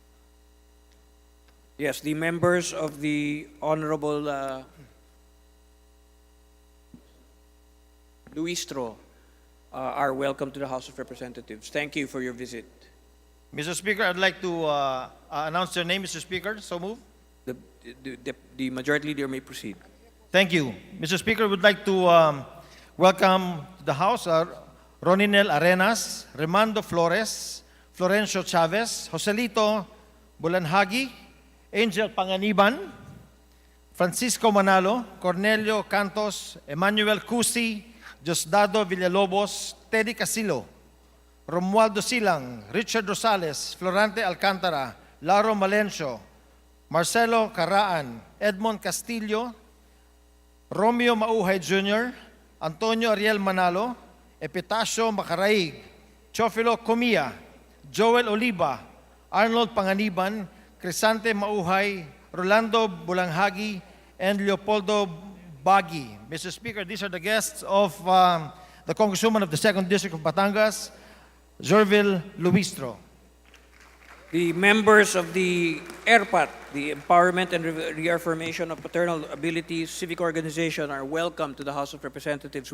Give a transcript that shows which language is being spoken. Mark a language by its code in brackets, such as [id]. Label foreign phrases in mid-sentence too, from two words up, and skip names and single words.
[en] Yes, the members of the Honorable Luistro are welcome to the House of Representatives. Thank you for your visit. Mr. Speaker, I'd like to announce their name, Mr. Speaker. So moved. The Majority Leader may proceed. Thank you. Mr. Speaker, we'd like to welcome to the House Roninel Arenas, Remando Flores, Florencio Chavez, Joselito Bulanhagi, Angel Panganiban, Francisco Manalo, Cornelio Cantos, Emmanuel Cusi, Diosdado Villalobos, Teddy Casilo, Romualdo Silang, Richard Rosales, Florante Alcantara, Laro Malencio, Marcelo Caraan, Edmond Castillo, Romeo Mauhay Jr., Antonio Ariel Manalo, Epitacio Macaraig, Chofilo Comia, Joel Oliva, Arnold Panganiban, Crisante Mauhay, Rolando Bulanghagi, and Leopoldo Bagi. Mr. Speaker, these are the guests of the Congresswoman of the 2nd District of Batangas, Jorvil Luistro. The members of the ERPAT, the Empowerment and Reaffirmation of Paternal Abilities Civic Organization, are welcome to the House of Representatives.